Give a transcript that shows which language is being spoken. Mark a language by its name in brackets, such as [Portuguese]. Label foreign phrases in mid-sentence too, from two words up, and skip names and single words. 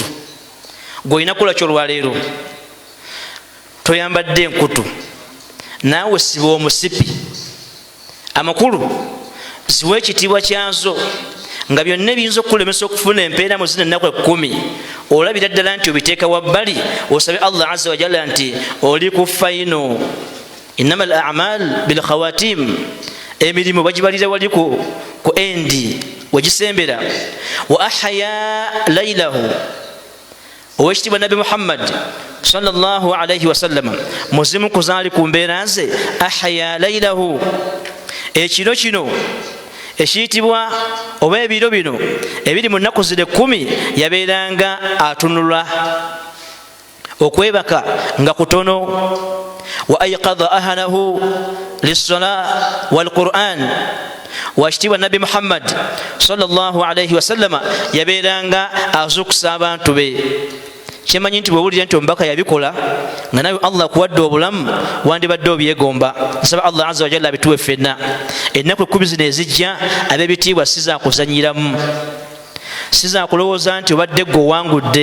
[Ganda] Gwe olina kukola kyolwaleero toyambadde enkutu, naawe siba omusipi. Amakulu ziwa ekitiibwa kyazo nga byonna ebiyinza okukulemesa okufuna empeera mu zino ennaku 10, olabira ddala nti obiteeka wabbali, osabe Allah [Arabic] عز وجل [Ganda] nti oli ku faino. [Arabic] إنما الأعمال بالخواتيم, [Ganda] emirimu bagibalira wali ku endi wagisembera. [Arabic] وأحيا ليله, [Ganda] owekitiibwa Nabi Muhammad [Arabic] صلى الله عليه وسلم [Ganda] muzimu kuzaali ku mbeera ze. [Arabic] أحيا ليله, [Ganda] ekiro kino ekiyitibwa oba ebiro bino ebiri mu nnaku zino 10 yabeeranga atunula, okwebaka nga kutono. [Arabic] وأيقظ أهله للصلاة والقرآن, [Ganda] wakitiibwa Nabi Muhammad [Arabic] صلى الله عليه وسلم [Ganda] yabeeranga azukusa abantu be. Kyemanyi nti bwewulira nti omubaka yabikola nga nawe Allah akuwadde obulamu wandibadde obyegomba. Nsaba Allah [Arabic] عز وجل [Ganda] abituwe ffenna. Ennaku 10 zino ezijja ab'ebitiibwa sizakuzanyiramu, sizakulowooza nti obadde gwe owangudde.